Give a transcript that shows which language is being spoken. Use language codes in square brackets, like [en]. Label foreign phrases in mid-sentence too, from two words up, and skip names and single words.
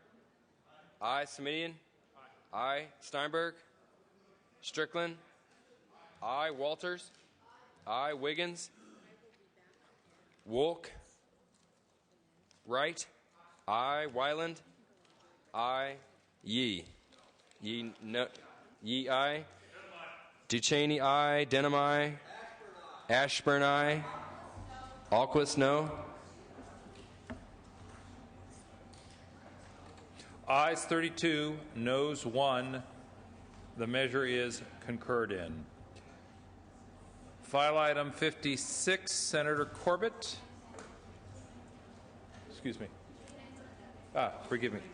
[en] Aye. Smidian? Aye. Steinberg? Strickland? Aye. Walters? Aye. Wiggins? Wolk? Wright? Aye. Wyland? Aye. Yee? Yee, no. Yee, aye. Ducheney, aye. Denham, aye. Ashburn, aye. Alquist, no. Ayes 32, noes 1. The measure is concurred in. File item 56, Senator Corbett. Excuse me. Forgive me.